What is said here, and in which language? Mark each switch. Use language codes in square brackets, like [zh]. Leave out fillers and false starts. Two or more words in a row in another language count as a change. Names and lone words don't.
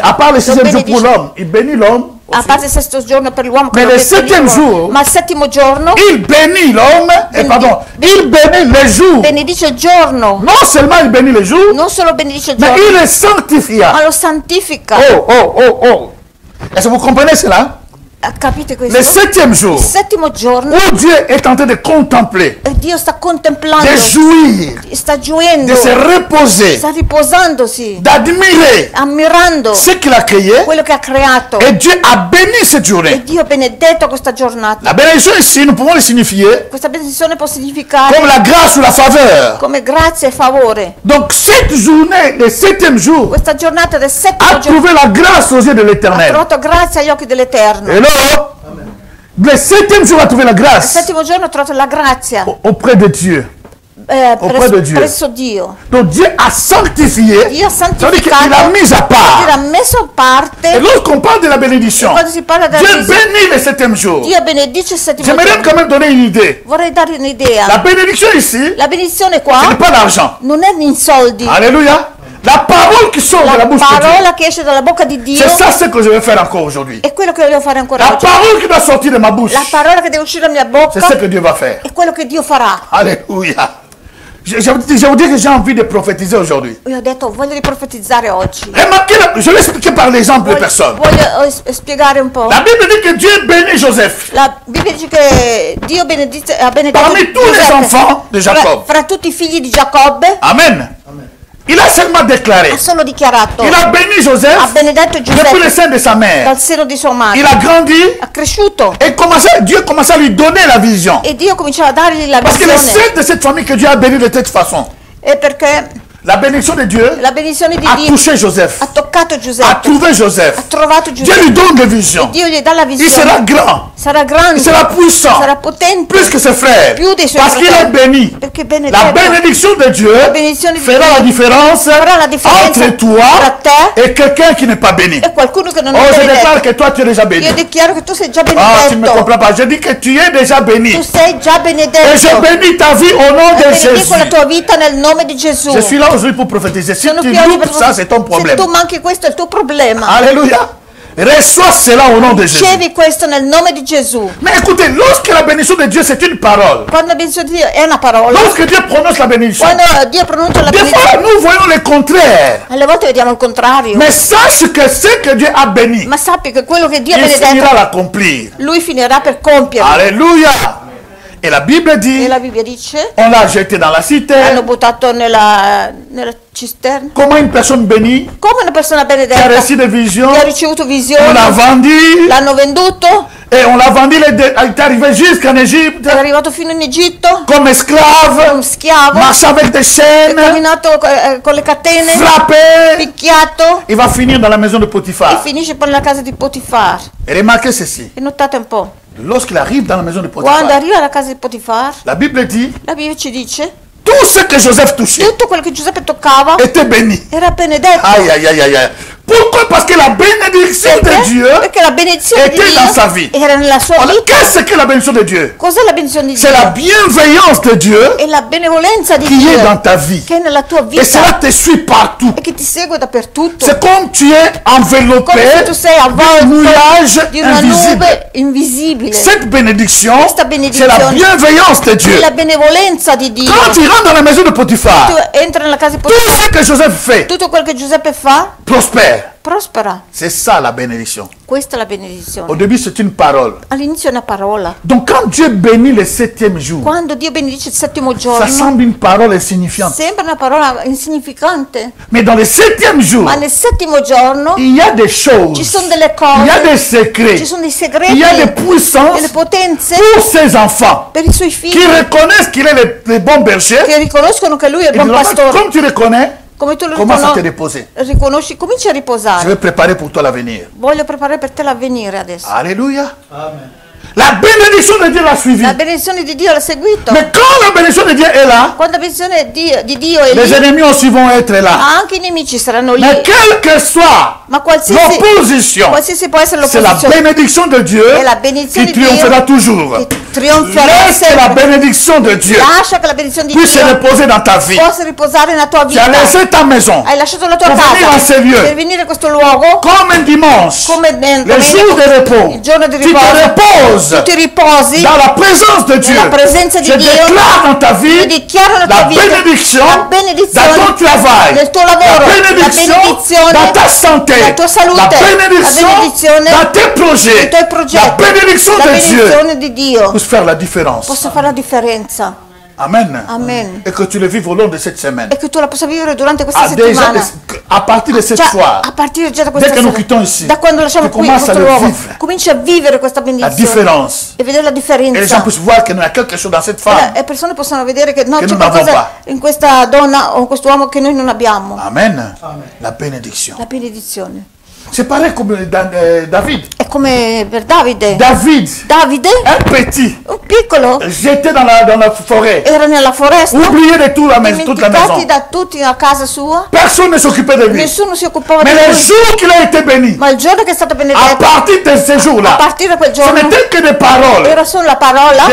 [fr] À part le 6e jour pour l'homme, il bénit l'homme. [it] A parte il 6° giorno per l'uomo. [fr] Mais le 7e jour. [it] Ma il 7° giorno. [fr] Il bénit l'homme. Pardon. Il bénit le jour. [it] Benedice il giorno. [fr] Non seulement il bénit le jour. [it] Non solo benedice il giorno. [fr] Mais il le sanctifia. [it] Ma lo santifica. Oh. [fr] Est-ce que vous comprenez cela? [it] Capite questo? [fr] Le 7e jour. [it] Il 7° giorno. [fr] Où Dieu est en train de contempler. [it] E Dio sta contemplando. [fr] De jouir. [it] Sta gioendo. [fr] De se reposer. [it] Sta riposandosi. [fr] D'admirer. [it] Ammirando. [fr] Ce qu'il a créé. [it] Quello che ha creato. [fr] Et Dieu a béni cette journée. [it] E Dio ha benedetto questa giornata. [fr] La bénédiction ici, nous pouvons le signifier. [it] Questa benedizione può significare. [fr] Comme la grâce ou la faveur. [it] Come grazia e favore. [fr] Donc cette journée, le 7e jour. [it] Questa giornata del 7° giorno. [fr] A trouvé la grâce aux yeux de l'Éternel. [it] Ha trovato grazia agli occhi dell'Eterno. [fr] Et là, le 7e jour a trouvé la grâce. [it] Il 7° giorno ha trovato la grazia. [fr] Auprès de Dieu. Auprès de Dieu. [it] Presso Dio. [fr] Donc Dieu a sanctifié. [it] Dio ha santificato. [fr] Il a mis à part. [it] Dio ha messo a parte. [fr] Et lorsqu'on parle de la bénédiction, [it] si parla della [fr] Dieu bénit le 7e jour. [it] Dio benedice il 7° giorno. [fr] J'aimerais quand même donner une idée. [it] Vorrei dare un'idea. [fr] La bénédiction ici, [it] la benedizione qua, [fr] ce n'est pas l'argent. [it] Non è in soldi. [fr] Alléluia. La parole qui sort de la bouche de Dieu. [it] La parola che esce dalla bocca di Dio. [fr] C'est ça ce que je vais faire encore aujourd'hui. [it] È quello che voglio fare ancora oggi. [fr] La parole qui doit sortir de ma bouche. [it] La parola che deve uscire dalla mia bocca. [fr] C'est ce que Dieu va faire. [it] È quello che Dio farà. [fr] Alléluia. Je vous dis que j'ai envie de prophétiser aujourd'hui. [it] Io ho detto, voglio riprofetizzare oggi. [fr] Remarquez, je vais expliquer par l'exemple de personnes. [it] Voglio spiegare un po'. [fr] La Bible dit que Dieu bénit Joseph. [it] La Bibbia dice che Dio ha benedetto [fr] Parmi tous les enfants de Jacob. [it] Fra tutti i figli di Giacobbe. [fr] Amen. Il a seulement déclaré. [it] Ha solo dichiarato. [fr] Il a béni Joseph. [it] Ha benedetto Giuseppe [fr] depuis le sein de sa mère. [it] dal seno di sua madre. [fr] Il a grandi. [it] Ha cresciuto. [fr] Et Dieu commençait à lui donner la vision. [it] E Dio cominciava a dargli la [fr] Parce que [it] visione. [fr] le sein de cette famille que Dieu a béni de cette façon. [it] E perché [fr] La bénédiction de Dieu [it] la benedizione di [fr] a [it] Dio [fr] touché Joseph. [it] ha toccato Giuseppe. [fr] A trouvé Joseph. [it] Ha trovato [fr] Dieu [it] Giuseppe. [fr] lui donne des visions. [it] Dio gli dà la [fr] Il [it] visione. [fr] sera grand. [it] Sarà grande. [fr] Il sera puissant. [it] Sarà potente. [fr] Plus que ses frères. [it] Più dei suoi [fr] Parce qu'il est [it] fratelli. [fr] béni. [it] Perché [fr] La [it] benedetto. [fr] bénédiction de Dieu [it] bénédiction di [fr] fera [it] Dio [fr] la différence [it] farà la differenza [fr] entre toi [it] tra te [fr] et quelqu'un qui n'est pas béni. [it] e qualcuno che non [fr] Oh, [it] è [fr] je déclare [it] benedetto. [fr] que toi tu es déjà béni. [it] Io dichiaro che tu sei già [fr] Ah, tu ne me [it] benedetto. [fr] comprends pas. Je dis que tu es déjà béni. [it] Tu sei già benedetto. [fr] Et je bénis ta vie au nom de [it] Benedico [fr] Jésus. [it] la tua vita nel nome di Gesù. [fr] Je suis là aujourd'hui pour prophétiser. Si [it] Sono [fr] tu [it] qui oggi [fr] loupes ça, c'est ton [it] Se [fr] problème. [it] tu manchi questo è il tuo problema. [fr] Alléluia. Reçois cela au nom de Jésus. [it] Ricevi questo nel nome di Gesù. [fr] Mais écoutez, lorsque la bénédiction de Dieu, c'est une parole. [it] Quando la benedizione di Dio è una parola, [fr] Lorsque Dieu prononce la bénédiction, [it] quando Dio pronuncia la [fr] des fois [it] benedizione, [fr] nous voyons le contraire. [it] alle volte vediamo il contrario. [fr] Mais sache que ce que Dieu a béni, [it] Ma sappi che quello che Dio ha [fr] il finira [it] benedetto, [fr] à l'accomplir. [it] Lui finirà per compierlo. [fr] Alléluia. Et la Bible dit, [it] E la Bibbia dice, [fr] on l'a jeté dans la [it] l'hanno [fr] citerne. [it] buttato nella cisterna. [fr] Comment une personne bénie [it] Come una persona [fr] qui a [it] benedetta [fr] reçu des visions, [it] che ha ricevuto [fr] on [it] visioni, [fr] l'a vendu, [it] l'hanno venduto, [fr] et on l'a vendu, il est arrivé jusqu'en Égypte [it] è arrivato fino in Egitto, [fr] comme esclave, [it] un schiavo, [fr] marché avec des [it] è [fr] chaînes, [it] camminato con le catene, [fr] frappé. [it] picchiato [fr] Il va finir dans la maison de [it] e [fr] Potiphar. [it] finisce poi nella casa di Potifar. [fr] Et remarquez ceci. [it] E notate un po', [fr] Lorsqu'il arrive dans la maison de [it] quando [fr] Potiphar, [it] arriva alla casa di Potifar, [fr] la Bible dit, [it] la Bibbia ci dice, [fr] tout ce que Joseph touchait [it] tutto quello che Giuseppe toccava [fr] était béni. [it] era benedetto. [fr] Aïe, aïe, aïe, aïe, aïe. Pourquoi? Parce que la bénédiction de Dieu [it] Perché la benedizione di [fr] était dans sa [it] Dio [fr] vie. [it] era nella sua [fr] Alors, [it] vita. [fr] qu'est-ce que la bénédiction de Dieu? [it] Cos'è la benedizione di [fr] C'est la [it] Dio? [fr] bienveillance de Dieu [it] È la benevolenza di [fr] qui est dans [it] Dio [fr] ta vie. [it] che è nella tua [fr] Et cela [it] vita [fr] te suit partout. [it] e che ti segue dappertutto. [fr] C'est comme tu es enveloppé [it] Come se tu sei [fr] d'un [it] avvolto [fr] nuage [it] di una [fr] invisible. [it] nube invisibile. [fr] Cette bénédiction, [it] Questa [fr] c'est [it] benedizione [fr] la bienveillance de Dieu. [it] è la benevolenza di Dio. [fr] Quand tu rentres dans la maison de [it] Tu [fr] Potiphar, [it] entri nella casa di [fr] tout [it] Potifar, [fr] ce que Joseph fait [it] tutto quello che Giuseppe fa [fr] prospère. [it] prospera. [fr] C'est ça la bénédiction. [it] Questa è la [fr] Au [it] benedizione. [fr] début, c'est une parole. [it] All'inizio è una parola. [fr] Donc, quand Dieu bénit le 7e jour, [it] Quando Dio benedice il settimo [fr] ça [it] giorno, [fr] semble une parole insignifiante. [it] sembra una parola insignificante, [fr] Mais dans le 7e jour, [it] ma nel settimo giorno [fr] il y a des choses, [it] ci sono delle [fr] il y a des [it] cose, [fr] secrets, [it] ci sono dei [fr] il [it] segreti, [fr] y a des puissances [it] delle potenze [fr] pour ses enfants [it] per i suoi [fr] qui [it] figli [fr] reconnaissent qu'il est le bon berger. [it] che riconoscono che lui è il [fr] Et [it] buon pastore. [fr] comme tu reconnais, [it] Come tu lo [fr] commence à te reposer. [it] riconosci, cominci a [fr] Je [it] riposare. [fr] vais préparer pour toi l'avenir. [it] Voglio preparare per te l'avvenire adesso. [fr] Alléluia. La bénédiction de Dieu l'a suivi. [it] La benedizione di Dio l'ha seguito. [fr] Mais quand la bénédiction de Dieu est là, [it] Quando la benedizione di Dio è [fr] les [it] lì, [fr] ennemis aussi vont être là. [it] anche i nemici saranno lì. [fr] Mais quelle que soit [it] Ma qualsiasi [fr] l'opposition, [it] può essere [fr] c'est la [it] l'opposizione, [fr] bénédiction de Dieu [it] è la benedizione [fr] qui [it] di Dio [fr] triomphera toujours. [it] che trionferà [fr] Laisse la [it] sempre. [fr] bénédiction de Dieu [it] Lascia che la benedizione di [fr] puisse se [it] Dio [fr] reposer dans ta vie. [it] possa riposare nella tua [fr] Tu as [it] vita. [fr] laissé ta maison [it] Hai lasciato la tua [fr] pour venir dans [it] casa [fr] ces lieux. [it] per venire a questo luogo [fr] Comme un dimanche, [it] come nel [fr] le jour de repos. [it] il giorno di [fr] Tu te [it] riposo. [fr] reposes [it] Tu ti riposi [fr] dans la présence de Dieu. [it] nella presenza di [fr] Je [it] Dio. [fr] déclare dans ta [it] Io [fr] vie [it] dichiaro nella tua [fr] la [it] vita [fr] bénédiction [it] la [fr] dans [it] benedizione [fr] ton travail, [it] nel tuo [fr] la [it] lavoro, [fr] bénédiction [it] la benedizione [fr] dans ta santé, [it] nella tua salute, [fr] la bénédiction [it] la benedizione [fr] dans tes projets, [it] nei tuoi [fr] la [it] progetti, [fr] bénédiction [it] la [fr] de Dieu [it] benedizione di Dio [fr] pour faire la différence. [it] possa fare la differenza. [fr] Amen. [it] Amen. [fr] Et que tu le vives au long de cette semaine. [it] E che tu la possa vivere durante questa [fr] Ah, déjà, [it] settimana. [fr] à partir de cette [it] Già, [fr] soir, [it] a partire già da questa [fr] dès que nous [it] sera, [fr] quittons ici, [it] da quando lasciamo [fr] tu [it] qui [fr] commences [it] questo [fr] à le [it] luogo, [fr] vivre. [it] cominci a vivere questa [fr] la [it] benedizione [fr] différence. [it] e vedere la [fr] Et les gens [it] differenza. [fr] puissent voir qu'il y a quelque chose dans cette femme. [it] E persone possono vedere che no, Che c'è [fr] non avons [it] qualcosa in questa donna o in quest'uomo che noi non abbiamo. [fr] Amen. La bénédiction. [it] La benedizione. [fr] C'est pareil comme David. [it] È come per Davide. [fr] David, [it] Davide, [fr] un petit, [it] un piccolo, [fr] j'étais dans la forêt, [it] era nella foresta, [fr] oublié de toute la maison. [it] dimenticati da tutti a casa sua. [fr] Personne ne s'occupait de lui. [it] Nessuno si occupava [fr] Mais [it] di [fr] le [it] lui. [fr] jour qu'il a été béni, [it] Ma il giorno che è stato [fr] à [it] benedetto, [fr] partir de ce [it] a [fr] jour-là, [it] partire da quel [fr] ce [it] giorno, [fr] n'était que des paroles [it] era solo la parola